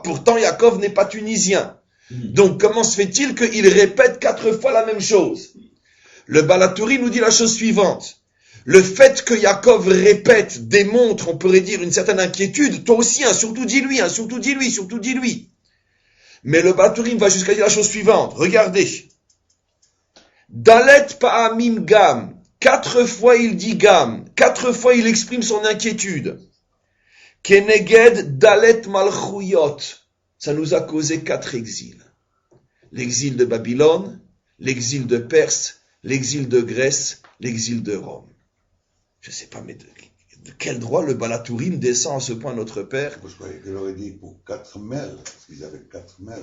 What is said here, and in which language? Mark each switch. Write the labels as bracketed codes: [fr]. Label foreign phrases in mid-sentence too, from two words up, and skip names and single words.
[fr] Pourtant, Yaakov n'est pas tunisien. Donc, comment se fait-il qu'il répète 4 fois la même chose? Le Balaturi nous dit la chose suivante. Le fait que Yaakov répète démontre, on pourrait dire, une certaine inquiétude. Toi aussi, surtout dis-lui, surtout dis-lui, surtout dis-lui. Mais le Balaturi va jusqu'à dire la chose suivante. Regardez. [he] Dalet pa'amim gam. [fr] 4 fois il dit gam. 4 fois il exprime son inquiétude. [he] Keneged dalet malchuyot. [fr] Ça nous a causé 4 exils. L'exil de Babylone, l'exil de Perse, l'exil de Grèce, l'exil de Rome. Je ne sais pas, mais de quel droit le Balatourim descend à ce point notre Père? Je croyais qu'il aurait dit pour 4 mêles, parce qu'ils avaient 4 mêles.